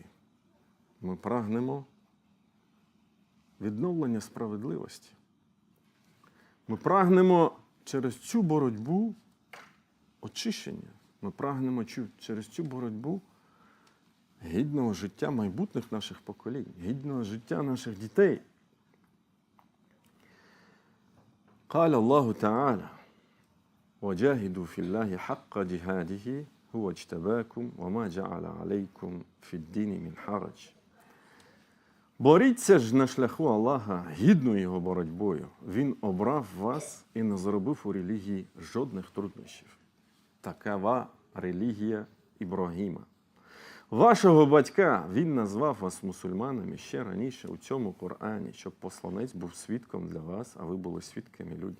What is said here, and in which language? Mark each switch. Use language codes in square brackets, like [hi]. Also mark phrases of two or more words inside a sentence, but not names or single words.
[uk] Ми прагнемо відновлення справедливості. Ми прагнемо через цю боротьбу очищення. Ми прагнемо через цю боротьбу гідного життя майбутніх наших поколінь, гідного життя наших дітей. [ar] قال الله تعالى وجاهدوا في الله حق جهاده هو اجتباكم وما جعل عليكم في الدين من حرج. [uk] Боріться ж на шляху Аллаха гідною його боротьбою. Він обрав вас і не зробив у релігії жодних труднощів. Такава релігія Ібрагіма. Вашого батька він назвав вас мусульманами ще раніше у цьому Корані, щоб посланець був свідком для вас, а ви були свідками людям.